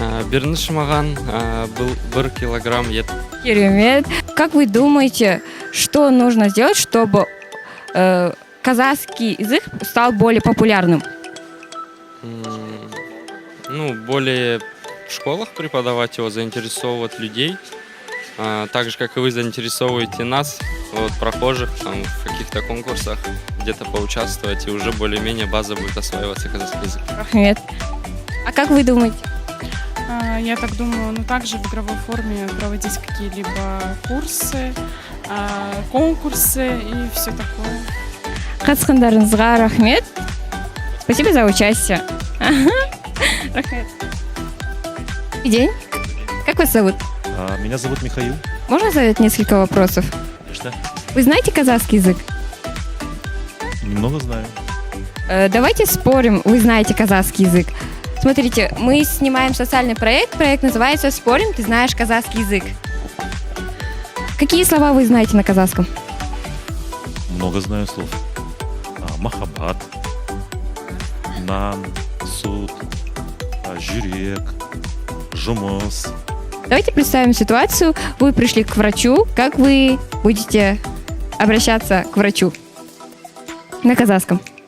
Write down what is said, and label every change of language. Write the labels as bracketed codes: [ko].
[kk] Берніші маған бір килограмм ет. Керемет. [ru] Как вы думаете, что нужно сделать, чтобы казахский язык стал более популярным? Ну, более в школах преподавать его, заинтересовывать людей. Так же, как и вы заинтересовываете нас, вот, прохожих, там, в каких-то конкурсах, где-то поучаствовать, и уже более-менее база будет осваиваться казахский язык. Рахмет. А как вы думаете? Я так думаю, также в игровой форме проводить какие-либо курсы, конкурсы и все такое. [kk] Қатысқандарыңызға рахмет. [ru] Спасибо за участие. Рахмет. Добрый день. Как вас зовут? Меня зовут Михаил. Можно задать несколько вопросов? Конечно. Вы знаете казахский язык? Немного знаю. Давайте спорим, вы знаете казахский язык. Смотрите, мы снимаем социальный проект. Проект называется «Спорим, ты знаешь казахский язык». Какие слова вы знаете на казахском? Много знаю слов. [kk] Махаббат, нан, суд, жүрек, жұмыс. [ru] Давайте представим ситуацию. Вы пришли к врачу. Как вы будете обращаться к врачу на казахском?